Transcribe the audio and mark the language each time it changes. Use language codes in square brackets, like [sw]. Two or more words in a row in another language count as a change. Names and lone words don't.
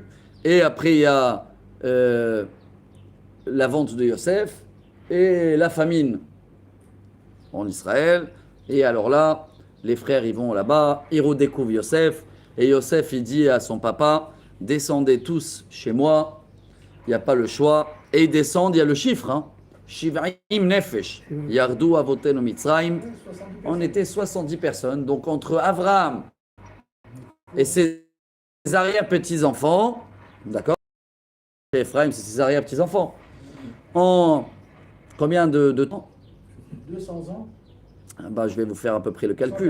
[fr] Et après, il y a la vente de Yosef et la famine en Israël. Et alors là, les frères, ils vont là-bas, ils redécouvrent Yosef. Et Yosef, il dit à son papa, descendez tous chez moi, il n'y a pas le choix. Et ils descendent, il y a le chiffre, hein. [he] שבעים נפש, ירדו אבותינו מצרים. [fr] On était 70 personnes. Donc entre Abraham et ses arrière-petits-enfants, d'accord? Ephraim, c'est ses arrière-petits-enfants. En combien de temps? 200 ans. Je vais vous faire à peu près le calcul.